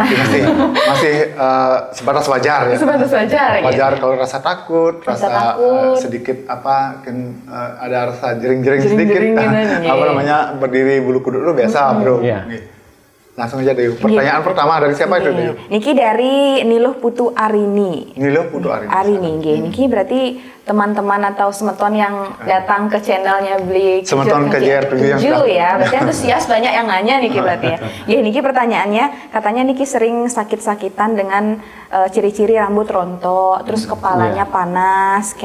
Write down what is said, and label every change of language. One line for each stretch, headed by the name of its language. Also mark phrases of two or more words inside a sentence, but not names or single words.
Indonesian: Masih sebatas wajar ya. Sebatas wajar. Wajar kalau rasa takut, rasa sedikit ada rasa jering-jering sedikit. Berdiri bulu kuduk lu biasa, Bro. Langsung aja deh. Pertanyaan pertama dari siapa itu, Dayu? Niki dari Niluh Putu Arini. Niluh Putu Arini. Niki berarti teman-teman atau semeton yang datang ke channelnya Bli Semeton KJR 7 ya. Berarti antusias banyak yang nanya Niki berarti ya. Niki pertanyaannya, katanya Niki sering sakit-sakitan dengan ciri-ciri rambut rontok, terus kepalanya panas, kenten.